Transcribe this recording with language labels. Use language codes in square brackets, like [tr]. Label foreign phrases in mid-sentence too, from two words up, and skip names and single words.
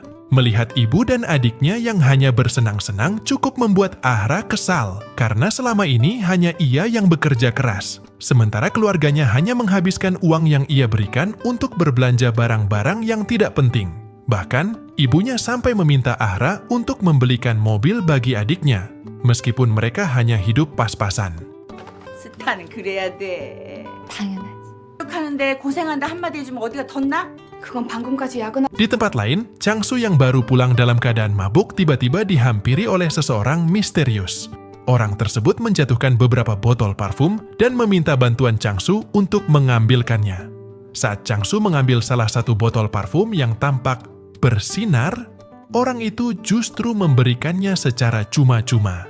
[id] Melihat ibu dan adiknya yang hanya bersenang-senang cukup membuat Ahra kesal, karena selama ini hanya ia yang bekerja keras. Sementara keluarganya hanya menghabiskan uang yang ia berikan untuk berbelanja barang-barang yang tidak penting. Bahkan, ibunya sampai meminta Ahra untuk membelikan mobil bagi adiknya, meskipun mereka hanya hidup pas-pasan. [ko] 스타는 그래야 돼. 당연하지. 하는데 고생한다 한마디 해주면 어디가 덧나? 그건 방금까지 야근하... [id] Di tempat lain, Changsu yang baru pulang dalam keadaan mabuk tiba-tiba dihampiri oleh seseorang misterius. Orang tersebut menjatuhkan beberapa botol parfum dan meminta bantuan Changsu untuk mengambilkannya. Saat Changsu mengambil salah satu botol parfum yang tampak bersinar, orang itu justru memberikannya secara cuma-cuma.